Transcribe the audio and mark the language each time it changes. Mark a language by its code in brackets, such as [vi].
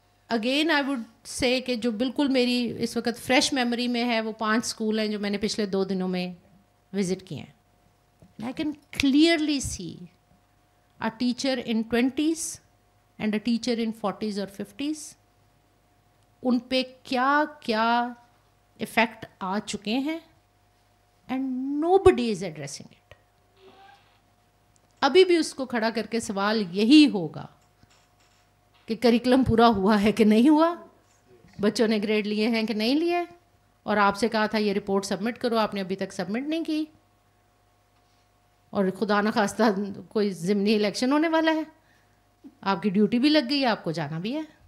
[en] again I would say [ur] کہ جو بالکل میری اس وقت فریش میموری میں ہے وہ 5 اسکول ہیں جو میں نے پچھلے 2 دنوں میں وزٹ کیے ہیں. [en] I can clearly see a teacher in 20s and a teacher in 40s or 50s. [ur] ان پہ کیا کیا افیکٹ آ چکے ہیں [en] and nobody is addressing it. [ur] ابھی بھی اس کو کھڑا کر کے سوال یہی ہوگا کہ کریکلم پورا ہوا ہے کہ نہیں ہوا, بچوں نے گریڈ لیے ہیں کہ نہیں لیے, اور آپ سے کہا تھا یہ رپورٹ سبمٹ کرو, آپ نے ابھی تک سبمٹ نہیں کی, اور خدا نخواستہ کوئی ضمنی الیکشن ہونے والا ہے, آپ کی ڈیوٹی بھی لگ گئی ہے, آپ کو جانا بھی ہے.